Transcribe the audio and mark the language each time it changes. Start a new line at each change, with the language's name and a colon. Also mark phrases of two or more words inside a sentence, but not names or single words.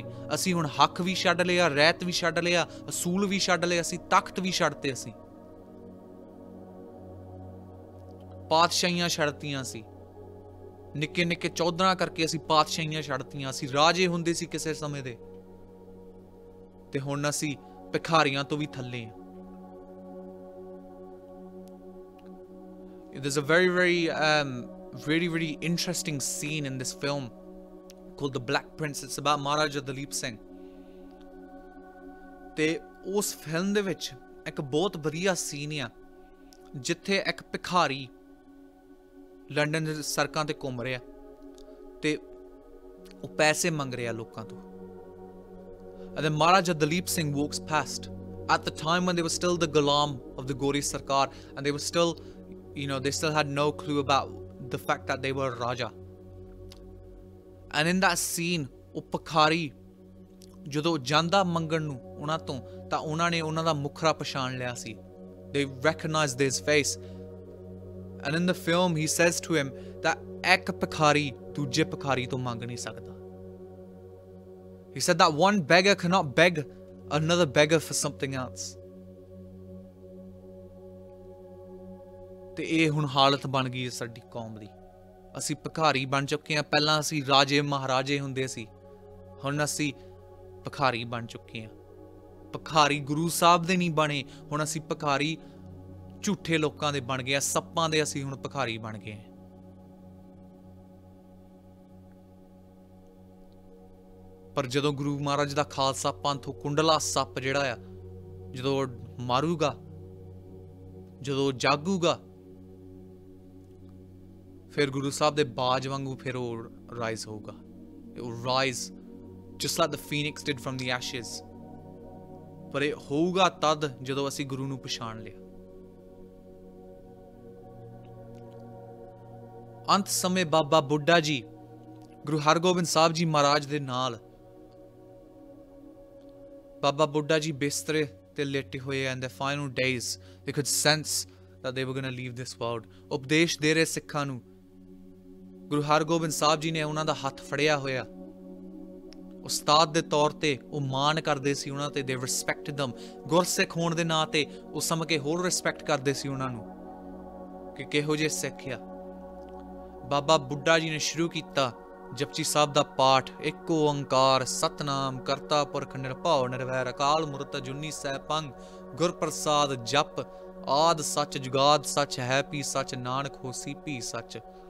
Punjabi: ਅਸੀਂ ਹੁਣ ਹੱਕ ਵੀ ਛੱਡ ਲਿਆ, ਰਹਿਤ ਵੀ ਛੱਡ ਲਿਆ, ਅਸੂਲ ਵੀ ਛੱਡ ਲਏ, ਅਸੀਂ ਤਖਤ ਵੀ ਛੱਡਤੇ. ਅਸੀਂ ਪਾਤਸ਼ਾਹੀਆਂ ਛੱਡਤੀਆਂ ਸੀ, ਨਿੱਕੇ ਨਿੱਕੇ ਚੌਧਰਾਂ ਕਰਕੇ ਅਸੀਂ ਪਾਤਸ਼ਾਹੀਆਂ ਛੱਡਤੀਆਂ. ਅਸੀਂ ਰਾਜੇ ਹੁੰਦੇ ਸੀ ਕਿਸੇ ਸਮੇਂ ਦੇ, ਤੇ ਹੁਣ ਅਸੀਂ ਭਿਖਾਰੀਆਂ ਤੋਂ ਵੀ ਥੱਲੇ ਹਾਂ.
English: There's a very interesting scene in this film called The Black Prince. It's about Maharaja Dalip Singh.
Punjabi: ਤੇ ਉਸ ਫਿਲਮ ਦੇ ਵਿੱਚ ਇੱਕ ਬਹੁਤ ਵਧੀਆ ਸੀਨ ਆ ਜਿੱਥੇ ਇੱਕ ਭਿਖਾਰੀ ਲੰਡਨ ਦੇ ਸੜਕਾਂ ਤੇ ਘੁੰਮ ਰਿਹਾ ਤੇ ਉਹ ਪੈਸੇ ਮੰਗ ਰਿਹਾ ਲੋਕਾਂ ਤੋਂ.
English: And then Maharaja Dalip Singh walks past at the time when they were still the Ghulam of the
Punjabi: Gori Sarkar,
English: and they were still, they still had no clue about the fact that they were Raja. And in that scene,
Punjabi: ਉਹ ਭਿਖਾਰੀ ਜਦੋਂ ਜਾਂਦਾ ਮੰਗਣ ਨੂੰ ਉਹਨਾਂ ਤੋਂ ਤਾਂ ਉਹਨਾਂ ਨੇ ਉਹਨਾਂ ਦਾ ਮੁਖੜਾ ਪਛਾਣ ਲਿਆ ਸੀ.
English: They recognized his face. And in the film, he says to him that
Punjabi: ਇੱਕ ਭਿਖਾਰੀ ਦੂਜੇ ਭਿਖਾਰੀ ਤੋਂ ਮੰਗ ਨਹੀਂ ਸਕਦਾ.
English: He said that one beggar cannot beg another beggar for something else.
Punjabi: ਤੇ ਇਹ ਹੁਣ ਹਾਲਤ ਬਣ ਗਈ ਹੈ ਸਾਡੀ ਕੌਮ ਦੀ. ਅਸੀਂ ਭਿਖਾਰੀ ਬਣ ਚੁੱਕੇ ਹਾਂ. ਪਹਿਲਾਂ ਅਸੀਂ ਰਾਜੇ ਮਹਾਰਾਜੇ ਹੁੰਦੇ ਸੀ, ਹੁਣ ਅਸੀਂ ਭਿਖਾਰੀ ਬਣ ਚੁੱਕੇ ਹਾਂ. ਭਿਖਾਰੀ ਗੁਰੂ ਸਾਹਿਬ ਦੇ ਨਹੀਂ ਬਣੇ, ਹੁਣ ਅਸੀਂ ਭਿਖਾਰੀ ਝੂਠੇ ਲੋਕਾਂ ਦੇ ਬਣ ਗਏ ਆ. ਸੱਪਾਂ ਦੇ ਅਸੀਂ ਹੁਣ ਭਿਖਾਰੀ ਬਣ ਗਏ ਹਾਂ. ਪਰ ਜਦੋਂ ਗੁਰੂ ਮਹਾਰਾਜ ਦਾ ਖਾਲਸਾ ਪੰਥ, ਕੁੰਡਲਾ ਸੱਪ ਜਿਹੜਾ ਆ, ਜਦੋਂ ਮਾਰੂਗਾ, ਜਦੋਂ ਜਾਗੂਗਾ, ਫਿਰ ਗੁਰੂ ਸਾਹਿਬ ਦੇ ਬਾਜ ਵਾਂਗੂ ਫਿਰ ਉਹ ਰਾਈਜ਼ ਹੋਊਗਾ.
English: It will rise just like the phoenix did from the ashes.
Punjabi: ਪਰ ਇਹ ਹੋਊਗਾ ਤਦ ਜਦੋਂ ਅਸੀਂ ਗੁਰੂ ਨੂੰ ਪਛਾਣ ਲਿਆ. ਅੰਤ ਸਮੇਂ ਬਾਬਾ ਬੁੱਢਾ ਜੀ ਗੁਰੂ ਹਰਗੋਬਿੰਦ ਸਾਹਿਬ ਜੀ ਮਹਾਰਾਜ ਦੇ ਨਾਲ, ਬਾਬਾ ਬੁੱਢਾ ਜੀ ਬਿਸਤਰੇ ਤੇ ਲੇਟੇ ਹੋਏ
English: and their final days they could sense that they were going to leave this world.
Punjabi: ਉਪਦੇਸ਼ ਦੇ ਰਹੇ ਸਿੱਖਾਂ ਨੂੰ. ਗੁਰੂ ਹਰਗੋਬਿੰਦ ਸਾਹਿਬ ਜੀ ਨੇ ਉਹਨਾਂ ਦਾ ਹੱਥ ਫੜਿਆ ਹੋਇਆ. ਉਸਤਾਦ ਦੇ ਤੌਰ ਤੇ ਉਹ ਮਾਣ ਕਰਦੇ ਸੀ ਉਹਨਾਂ ਤੇ.
English: they respected them.
Punjabi: ਗੁਰਸਿੱਖ ਹੋਣ ਦੇ ਨਾਂ ਤੇ ਉਹ ਸਮਝ ਕੇ ਹੋਰ ਰਿਸਪੈਕਟ ਕਰਦੇ ਸੀ ਉਹਨਾਂ ਨੂੰ ਕਿ ਕਿਹੋ ਜਿਹੇ ਸਿੱਖ ਆ. ਬਾਬਾ ਬੁੱਢਾ ਜੀ ਨੇ ਸ਼ੁਰੂ ਕੀਤਾ ਜਪਜੀ ਸਾਹਿਬ ਦਾ ਪਾਠ. ਇੱਕ ਓੰਕਾਰ ਸਤਨਾਮ ਕਰਤਾ ਪੁਰਖ ਨਿਰਭਉ ਨਿਰਵੈਰ ਅਕਾਲ ਮੂਰਤ ਅਜੂਨੀ ਸੈਭੰ ਗੁਰ ਪ੍ਰਸਾਦ ਜਪ ਆਦ ਸੱਚ ਜੁਗਾਦ ਸੱਚ ਹੈ ਪੀ ਸੱਚ ਨਾਨਕ ਹੋਸੀ ਭੀ ਸੱਚ.